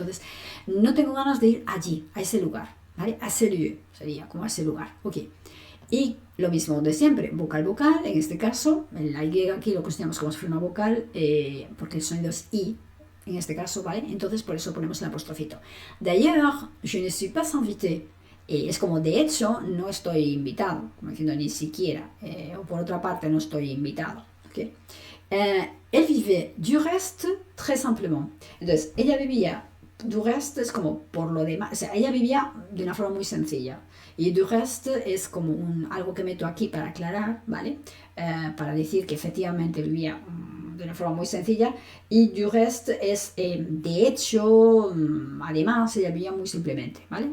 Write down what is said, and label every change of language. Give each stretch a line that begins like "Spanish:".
Spanish: Entonces, no tengo ganas de ir allí, a ese lugar, ¿vale? A ese lieu, sería como a ese lugar, ok. Y lo mismo de siempre, vocal, en este caso, la Y aquí lo consideramos como si fuera una vocal, porque el sonido es I, en este caso, ¿vale? Entonces por eso ponemos el apostrofito.
French: D'ailleurs, je ne suis pas invité.
Spanish: Es como, de hecho, no estoy invitado, como diciendo ni siquiera, o por otra parte, no estoy invitado, ¿ok?
French: Elle vivait du reste très simplement.
Spanish: Entonces, ella vivía, du reste es como por lo demás, o sea, ella vivía de una forma muy sencilla. Y du reste es como algo que meto aquí para aclarar, ¿vale? Para decir que efectivamente vivía de una forma muy sencilla. Y du reste es, de hecho, además, ella vivía muy simplemente, ¿vale?